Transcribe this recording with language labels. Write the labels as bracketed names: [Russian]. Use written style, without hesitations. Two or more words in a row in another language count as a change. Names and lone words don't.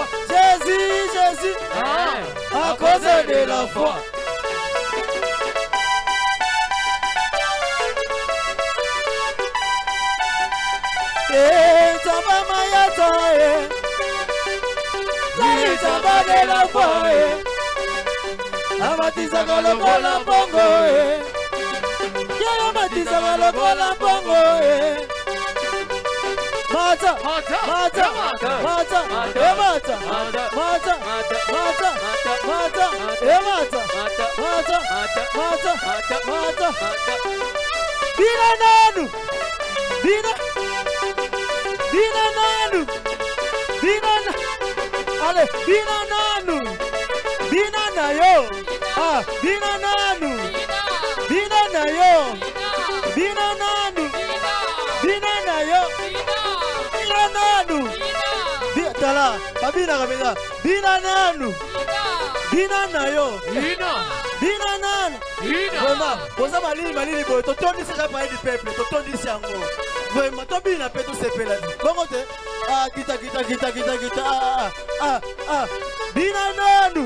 [French] Jésus, Jésus, à cause de la foi. [Lingala] Zamba mayata, Zamba [French] de la foi. [Lingala] Amatisa lokola pongo, amatisa lokola pongo. Mata, mata, mata, mata, emata, mata, mata, mata, emata, mata, mata, mata. Bina nanu, bina, bina nanu, bina, allez, bina nanu, bina na yo. Ah, bina nanu, bina na yo, bina nanu, bina na yo, bina nanu, tala, babina kabisa, bina nanu, bina na yo, bina nanu, vraiment, posa malili boy, totondi [French] sera parler du peuple, [Lingala] totondi siango, vraiment, tobina peto sepela, bongo te, ah, kita, bina nanu.